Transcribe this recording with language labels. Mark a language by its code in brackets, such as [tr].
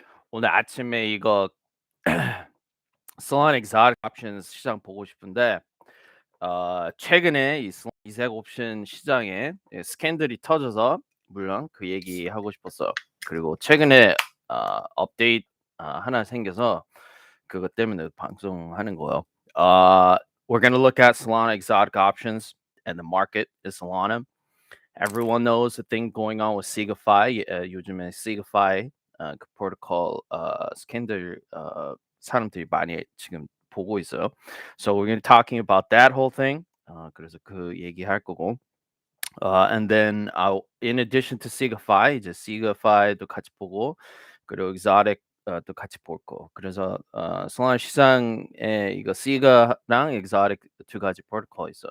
[ko] 오늘 아침에 이거 Solana Exotic Options 시장 보고 싶은데 최근에 이 Solana Exotic 옵션 시장에 스캔들이 터져서 물론 그 얘기하고 싶었어요. 그리고 최근에 업데이트 하나 생겨서 그것 때문에 방송하는 거예요. [en] We're gonna look at Solana Exotic Options and the market is Solana. Everyone knows the thing going on with Cega [ko] 요즘에 Cega 그 프로토콜 스캔들 사람들이 많이 지금 보고 있어요. [en] So we're gonna be talking about that whole thing. [ko] 그래서 그 얘기할 거고. [en] And then in addition to [ko] 이제 Cega 같이 보고 그리고 Exotic 또 같이 볼 거. 그래서 솔라나 시장에 이거 Cega랑 Exotic 두 가지 프로토콜 있어.